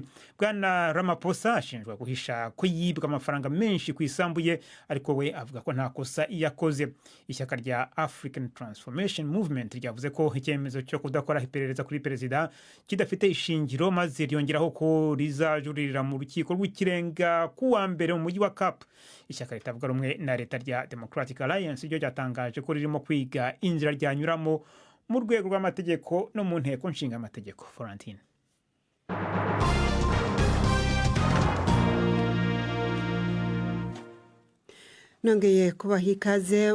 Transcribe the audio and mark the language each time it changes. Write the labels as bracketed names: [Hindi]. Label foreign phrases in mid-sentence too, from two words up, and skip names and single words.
[Kinyarwanda] Bwana Ramaphosa ashinjwa guhisha ko yibwa amafaranga menshi ku isambuye, ariko we avuga ko nta kosa yakoze. Ishyaka rya African Transformation Movement ryavuze ko icyemezo cyo kudakora iperereza kuri perezida kidafite ishingiro, maze ryongeraho ko rizajuririra mu rukiko rw'ikirenga ku wa mbere mu mujyi wa Cap. Ishyaka ritavuga rumwe na leta rya Democratic Alliance ryo ryatangaje ko ririmo kwiga inzira ryanyuramo mu rwego rw'amategeko no mu nteko nshingamategeko. Florentine. Nongeye kubaha ikaze.